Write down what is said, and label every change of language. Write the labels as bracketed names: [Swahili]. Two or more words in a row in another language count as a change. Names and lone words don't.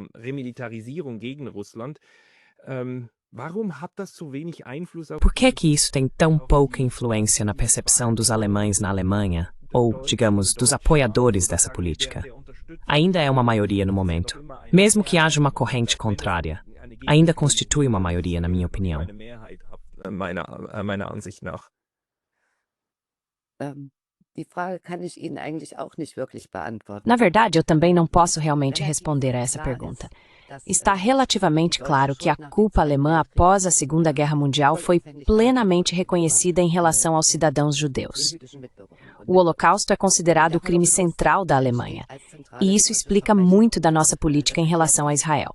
[Portuguese] Por que isso tem tão pouca influência na percepção dos alemães na Alemanha, ou, digamos, dos apoiadores dessa política? Ainda é uma maioria no momento. Mesmo que haja uma corrente contrária, ainda constitui uma maioria, na minha opinião. [German] Meiner Ansicht nach. Die Frage kann ich Ihnen eigentlich auch nicht wirklich beantworten. [Portuguese] Na verdade, eu também não posso realmente responder a essa pergunta. Está relativamente claro que a culpa alemã após a Segunda Guerra Mundial foi plenamente reconhecida em relação aos cidadãos judeus. O Holocausto é considerado o crime central da Alemanha, e isso explica muito da nossa política em relação a Israel.